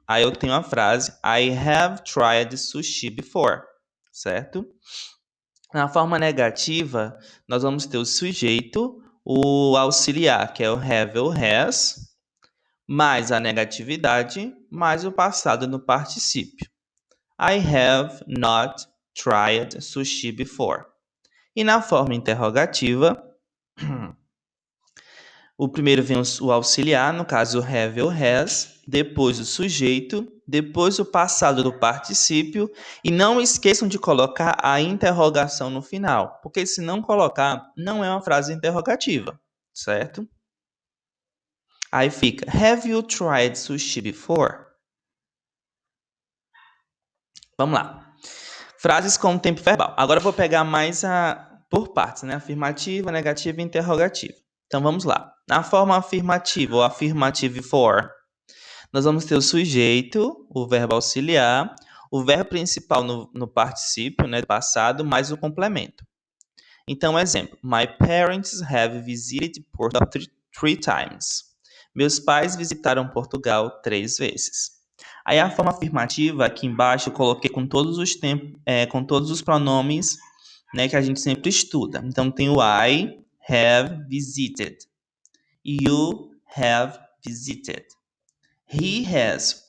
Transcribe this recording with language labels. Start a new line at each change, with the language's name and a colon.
Portuguese: Aí eu tenho a frase
English: I have tried sushi before,
Portuguese: certo? Na forma negativa, nós vamos ter o sujeito, o auxiliar, que é o have ou has, mais a negatividade, mais o passado no particípio.
English: I have not tried sushi before.
Portuguese: E na forma interrogativa, o primeiro vem o auxiliar, no caso o have ou has, depois o sujeito, depois o passado do particípio, e não esqueçam de colocar a interrogação no final, porque se não colocar, não é uma frase interrogativa, certo? Aí fica,
English: have you tried sushi before?
Portuguese: Vamos lá. Frases com tempo verbal. Agora eu vou pegar mais por partes, né? Afirmativa, negativa e interrogativa. Então vamos lá. Na forma afirmativa ou affirmative for, nós vamos ter o sujeito, o verbo auxiliar, o verbo principal no particípio, né, passado, mais o complemento. Então, exemplo:
English: My parents have visited Portugal three times.
Portuguese: Meus pais visitaram Portugal 3 vezes. Aí a forma afirmativa, aqui embaixo, eu coloquei com todos os com todos os pronomes, né, que a gente sempre estuda. Então tem o
English: I have visited. You have visited. He has.